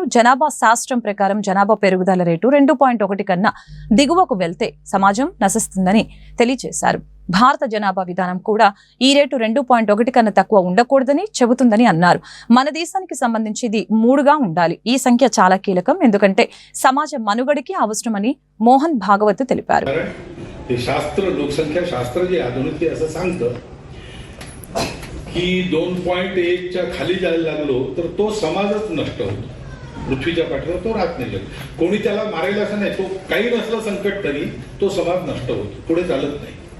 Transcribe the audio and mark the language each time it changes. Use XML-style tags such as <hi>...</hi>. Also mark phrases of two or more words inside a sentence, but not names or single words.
<te>జనాభా శాస్త్రం ప్రకారం జనాభా పెరుగుదల రేటు 2.1 కన్నా దిగువకు వెళ్తే సమాజం నశిస్తుందని తెలియజేశారు. భారత జనాభా విధానం కూడా ఈ రేటు 2.1 కన్నా తక్కువ ఉండకూడదని చెబుతుందని అన్నారు. మన దేశానికి సంబంధించి ఇది 3గా ఉండాలి. ఈ సంఖ్య చాలా కీలకం, ఎందుకంటే సమాజ మనుగడకి అవసరమని మోహన్ భాగవత్ తెలిపారు.</te> <mr>शास्त्र लोकसंख्या शास्त्र जे आधुनिक असं सांगतं की 2.1च्या खाली जायला लागलो तर तो समाजच नष्ट होतो. पृथ्वीच्या पाठीवर तो राहत नाही. कोणी त्याला मारेल असं नाही, तो काही नसलं संकट तरी तो समाज नष्ट होतो, पुढे चालत नाही.</mr>